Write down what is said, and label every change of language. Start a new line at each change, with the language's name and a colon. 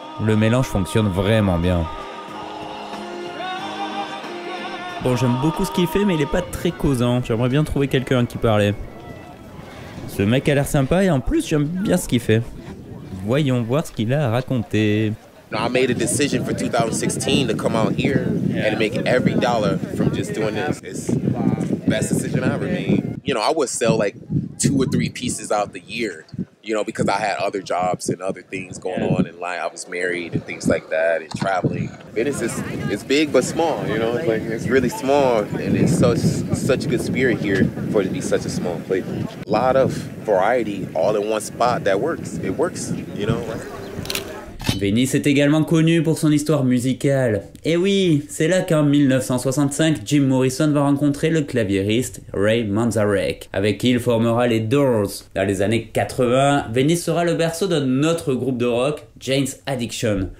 French: Le mélange fonctionne vraiment bien. Bon, j'aime beaucoup ce qu'il fait, mais il est pas très causant. J'aimerais bien trouver quelqu'un à qui parler. Ce mec a l'air sympa et en plus, j'aime bien ce qu'il fait. Voyons voir ce qu'il a à raconter.
English: I made a decision for 2016 to come out here and make every dollar from just doing this. It's the best decision I ever made. You know, I would sell like 2 or 3 pieces out the year, you know, because I had other jobs and other things going on in life. I was married and things like that and traveling. Venice is it's big but small, you know, it's like it's really small and it's such a good spirit here for it to be such a small place. A lot of variety all in one spot that works. It works, you know.
French: Venise est également connu pour son histoire musicale. Et oui, c'est là qu'en 1965, Jim Morrison va rencontrer le claviériste Ray Manzarek, avec qui il formera les Doors. Dans les années 80, Venise sera le berceau d'un autre groupe de rock, Jane's Addiction.